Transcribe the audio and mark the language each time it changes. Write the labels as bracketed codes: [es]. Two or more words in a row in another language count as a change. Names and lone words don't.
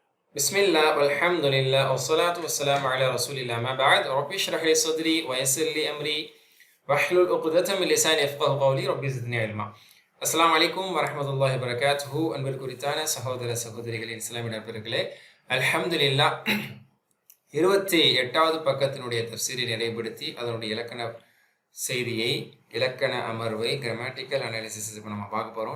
[ar] بسم الله والحمد لله والصلاة والسلام على رسول الله ما بعد رب اشرح لي صدري ويسر لي أمري واحلل عقدة من لساني يفقهوا قولي رب زدني علما. السلام عليكم ورحمة الله وبركاته. [ta] அன்பிற்குரித்தான சகோதர சகோதரிகளின் இஸ்லாமிய நண்பர்களே, அல்ஹம்துலில்லாஹ் 28வது பக்கத்தினுடைய தஃப்சீரை நிறைவுபடுத்தி அதனுடைய இலக்கண செய்தியை, இலக்கண அமர்வை, [en] grammatical analysis [ta] இப்போ நம்ம பார்க்க போகிறோம்.